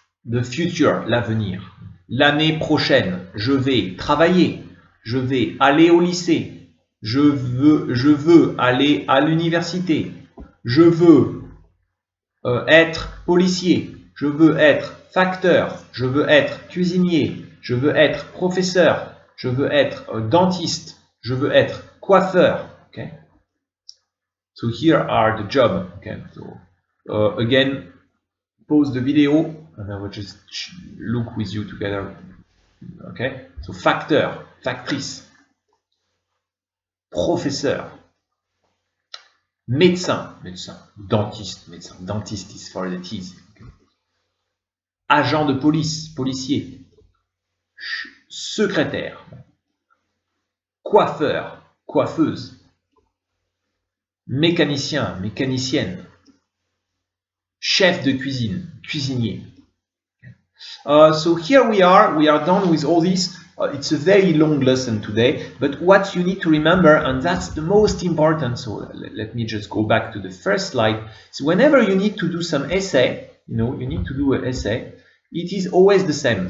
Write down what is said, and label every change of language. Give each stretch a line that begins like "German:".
English: The future,
French: l'avenir. L'année prochaine, je vais travailler, je vais aller au lycée, je veux aller à l'université, je veux être policier, je veux être facteur, je veux être cuisinier, je veux être professeur, je veux être dentiste, je veux être coiffeur.
English: Okay? So here are the jobs. Okay? So again, pause the video and I will just look with you together. Okay? So
French: facteur, factrice, professeur, médecin, dentiste
English: is for the teeth. Okay?
French: Agent de police, policier, secrétaire, coiffeur, coiffeuse, mécanicien, mécanicienne, chef de cuisine, cuisinier.
English: So here we are done with all this. It's a very long lesson today, but what you need to remember, and that's the most important, so let me just go back to the first slide. So whenever you need to do some essay, you need to do an essay, it is always the same.